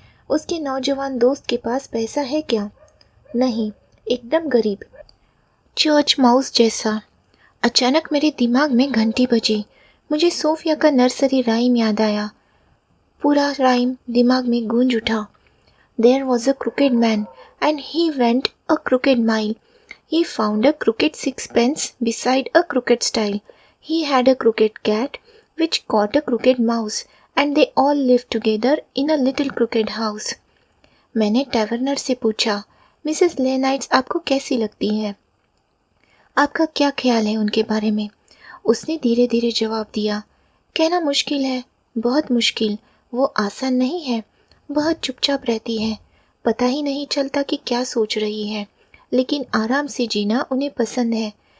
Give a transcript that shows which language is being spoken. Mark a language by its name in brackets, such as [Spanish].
[Hindi] उसके नौजवान दोस्त के पास पैसा है क्या? नहीं, एकदम गरीब, चर्च माउस जैसा। अचानक मेरे दिमाग में घंटी बजी। मुझे सोफिया का नर्सरी राइम याद आया। पूरा राइम दिमाग में गूंज उठा। [English] There was a crooked man, and he went a crooked mile. He found a crooked sixpence beside a crooked stile. He had a crooked cat, which caught a crooked mouse, and they all lived together in a little crooked house. [Hindi] मैंने टैवर्नर से पूछा, Mrs लेनाइट्स आपको कैसी लगती है? आपका क्या ख्याल है उनके बारे में? उसने धीरे धीरे जवाब दिया, कहना मुश्किल है, बहुत मुश्किल। वो आसान नहीं है, बहुत चुपचाप रहती है, पता ही नहीं चलता कि क्या सोच रही है, लेकिन आराम से जीना उन्हें पसंद है।